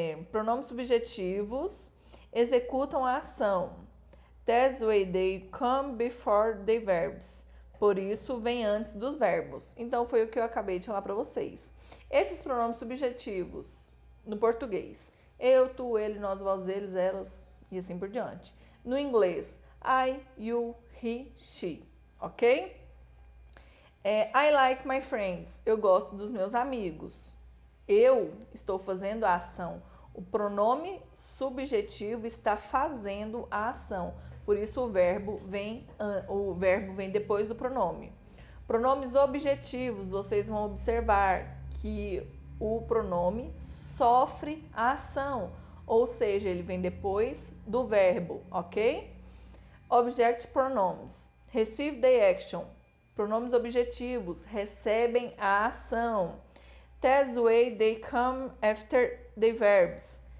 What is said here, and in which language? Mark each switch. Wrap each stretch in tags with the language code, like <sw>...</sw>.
<pt>Pronomes subjetivos executam a ação.</pt> <en>That's why they come before the verbs.</en> <pt>Por isso, vem antes dos verbos. Então, foi o que eu acabei de falar para vocês. Esses pronomes subjetivos, no português, eu, tu, ele, nós, vós, eles, elas e assim por diante. No inglês,</pt> <en>I, you, he, she.</en> <pt>Ok?</pt> <en>I like my friends.</en> <pt>Eu gosto dos meus amigos. Eu estou fazendo a ação. O pronome subjetivo está fazendo a ação. Por isso o verbo vem depois do pronome. Pronomes objetivos, vocês vão observar que o pronome sofre a ação, ou seja, ele vem depois do verbo, ok?</pt> <en>Object pronouns. Receive the action.</en> <pt>Pronomes objetivos recebem a ação.</pt> <en>That's way they come after the verbs.</en>